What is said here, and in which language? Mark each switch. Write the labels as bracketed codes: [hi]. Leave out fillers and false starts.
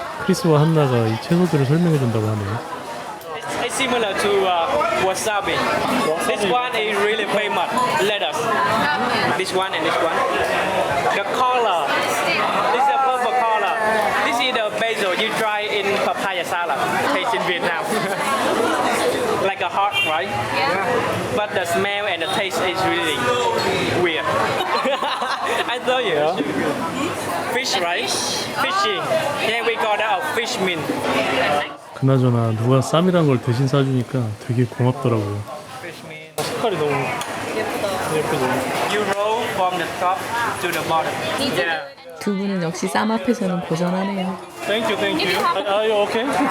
[ko] 크리스와 한나가 이 채소들을 설명해준다고 하네요. [en] It's similar to wasabi. This one is really famous. Lettuce. This one and this one. The color. This is a purple color. This is the basil you try in papaya salad. Taste in Vietnam. Like a heart, right? Yeah. But the smell and the taste is really weird. I told you. Fish, right? Fishy. Yeah, we call that a fish meat. [ko] 그나저나 누가 쌈이란 걸 대신 싸주니까 되게 고맙더라고요. [en] Fish meat. [ko] 색깔이 너무 예쁘죠. [en] You roll from the top to the bottom. Yeah. [ko] 두 분은 역시 쌈 앞에서는 고전하네요. [en] Thank you. Are you okay?